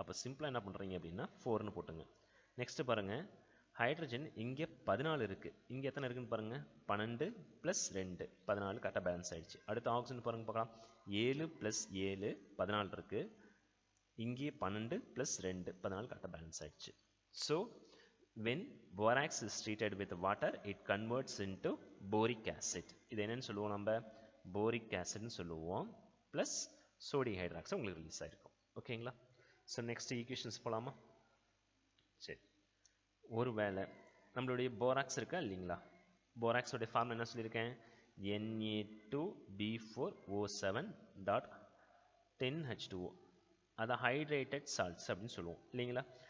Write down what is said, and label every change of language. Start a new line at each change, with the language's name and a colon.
Tamil: அப்போ சிம்பிளாக என்ன பண்ணுறீங்க அப்படின்னா 4ன்னு போட்டுங்க. நெக்ஸ்ட்டு பாருங்கள், ஹைட்ரஜன் இங்கே 14 இருக்குது, இங்கே எத்தனை இருக்குன்னு பாருங்கள், 12 + 2 14 கரெக்டாக பேலன்ஸ் ஆகிடுச்சு. அடுத்து ஆக்சிஜன் பாருங்கள் பார்க்கலாம், 7 + 7 14 இருக்குது, இங்கே 12 + 2 14 கரெக்டாக பேலன்ஸ் ஆகிடுச்சு.
English: So when borax is treated with water, it converts into boric acid.
Tamil: இது என்னன்னு சொல்லுவோம், நம்ம boric acid னு சொல்லுவோம், ப்ளஸ் சோடியம் ஹைட்ராக்சைடு உங்களுக்கு ரிலீஸ் ஆகிருக்கும். ஓகேங்களா. ஸோ நெக்ஸ்ட் ஈக்குவேஷன்ஸ் போகலாமா. சரி, ஒரு வேளை நம்மளுடைய போராக்ஸ் இருக்கா இல்லைங்களா, போராக்ஸோடைய ஃபார்ம் என்ன சொல்லியிருக்கேன், Na2B4O7.10H2O, அதை ஹைட்ரேட்டட் சால்ட்ஸ் அப்படின்னு சொல்லுவோம் இல்லைங்களா.